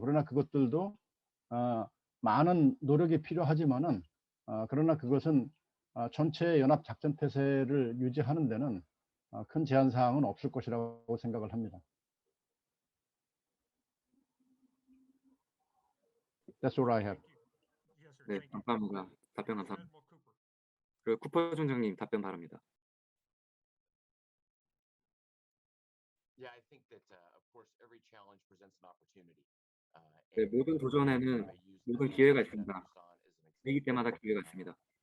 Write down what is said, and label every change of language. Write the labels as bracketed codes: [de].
[ko] 그러나 그것들도 많은 노력이 필요하지만은 그러나 그것은 전체 연합 작전 태세를 유지하는 데는 큰 제한 사항은 없을 것이라고 생각을 합니다. [en] That's all I have. [ko] 네, 감사합니다. 답변 감사합니다. 그 쿠퍼 중장님 답변 바랍니다. [en] Yeah, I think that of course every challenge presents an opportunity. [ko] 네, 모든 도전에는 모든 기회가 있습니다. 위기 때마다 기회가 있습니다.